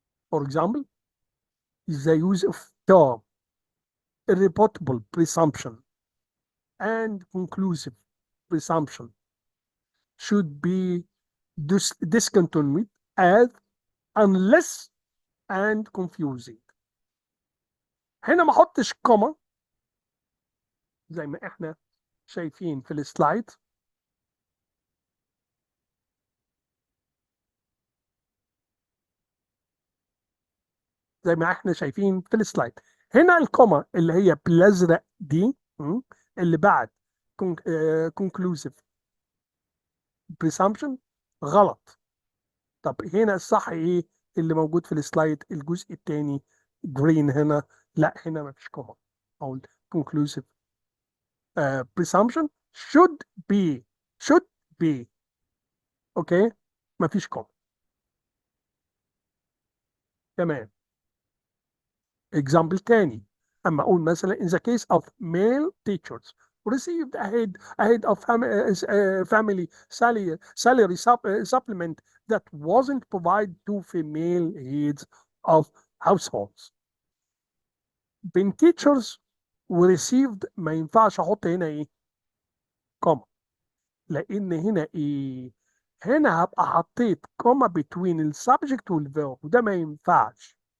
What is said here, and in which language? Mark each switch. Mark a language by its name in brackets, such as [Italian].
[English] For example, the use of term, irrebuttable presumption, and conclusive presumption should be discontinued as unless and confusing. [Arabic] هنا ما احطش كوما زي ما احنا شايفين في السلايد. زي ما احنا شايفين في السلايد، هنا الكوما اللي هي بالازرق دي، اللي بعد [English] conclusive presumption، [Arabic] غلط. طب هنا الصح ايه اللي موجود في السلايد؟ الجزء الثاني جرين هنا. لا، هنا ما فيش كوما. او [English] conclusive presumption should be [Arabic] اوكي، ما فيش كوما. تمام. [English] example [Arabic] تاني، اما اقول مثلا [English] in the case of male teachers received ahead of family salary supplement that wasn't provided to female heads of households. [Arabic] بين teachers و received ما ينفعش احط هنا ايه كوما، لان هنا ايه، هنا هبقى حطيت كوما between السبجكت والفيرب، وده ما ينفعش.